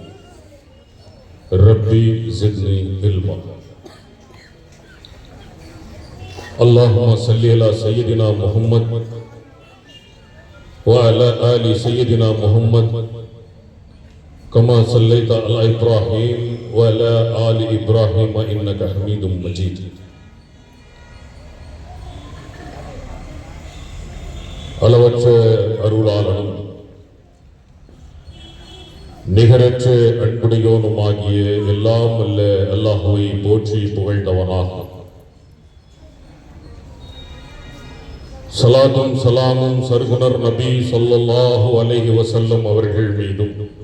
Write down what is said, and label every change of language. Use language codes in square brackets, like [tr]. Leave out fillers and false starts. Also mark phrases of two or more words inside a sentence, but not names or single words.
[ar] ربي زدني علما اللهم صل على سيدنا محمد وعلى آل سيدنا محمد كما صليت على إبراهيم وعلى آل إبراهيم إنك حميد مجيد [ta] அளவற்ற அருளாளனும் நிகரற்ற அன்புடையோனுமாகிய எல்லாம் அல்ல அல்லாஹுவை போற்றி புகழ்ந்தவனாக சலாத்தும் சலாமும் சர்குணர் நபி [ar] صلى الله عليه وسلم [ta] அவர்கள் மீதும்